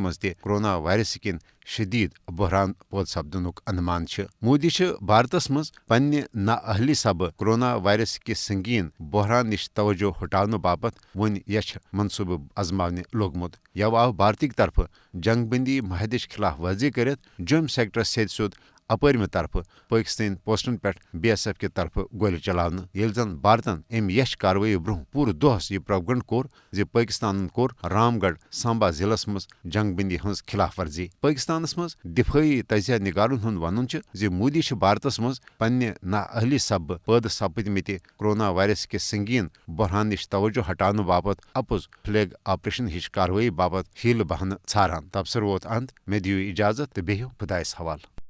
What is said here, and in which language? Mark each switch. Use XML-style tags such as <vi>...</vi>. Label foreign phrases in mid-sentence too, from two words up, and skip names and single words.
<ks>مز تہ کرونا وائرس کِنۍ شدید بحران پٲدٕ سپدنُک اندمان مودی بھارتس مز پننہ نااہلی سبب کرونا وائرس کس سنگین بحران نش توجہ ہٹاونہٕ باپت ون یچھ منصوبہ ازماونہ لوگمت یو آو بھارتک طرفہٕ جنگ بندی معاہدٕچ خلاف ورزی کرت جوم سیکٹرس سیٚد سیوٚد اپٲرمہِ طرفہٕ پاکستٲنۍ پوسٹن پہ BSF کہِ طرفہٕ گولہِ چلاونہٕ ییٚلہِ زن بھارتن امہِ یچھ کاروٲیی برونٛہہ پوٗرٕ دۄہس یہ پروگنڈ کوٚر زِ پاکستانن کوٚر رام گڑھ سامبا ضلعس مز جنگ بندی ہٕنٛز خلاف ورزی پاکستانس مز دفٲعی تجزیہ نگارن ہُنٛد ونُن زِ مودی بھارتس مز پننہ نااہلی سبب پٲدٕ سپدمٕتہِ کرونا وائرس کس سنگین بحران نش توجہ ہٹاونہٕ باپت اپُز</ks> <en>flag operation</en> <ks>ہِش کاروٲیی باپت ہیلہٕ بہانہٕ ژھاران تبصرٕ ووت انت مےٚ دِیِو اجازت تہٕ بِہِو خۄدایس حوالہٕ</ks>